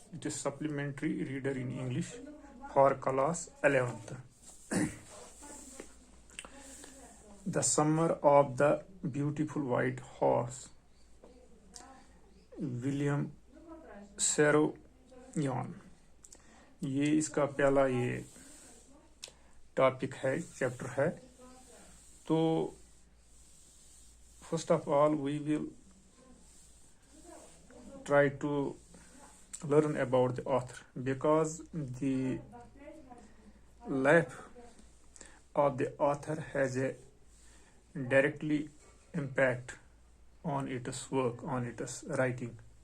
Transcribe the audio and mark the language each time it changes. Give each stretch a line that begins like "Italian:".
English: It is supplementary reader in English for class 11th. The Summer of the Beautiful White Horse, William Saroyan.
Hindi: ये इसका पहला ये topic है, chapter है.
English: तो first of all we will try to learn about the author, because the life of the author has a directly impact on its work, on its writing.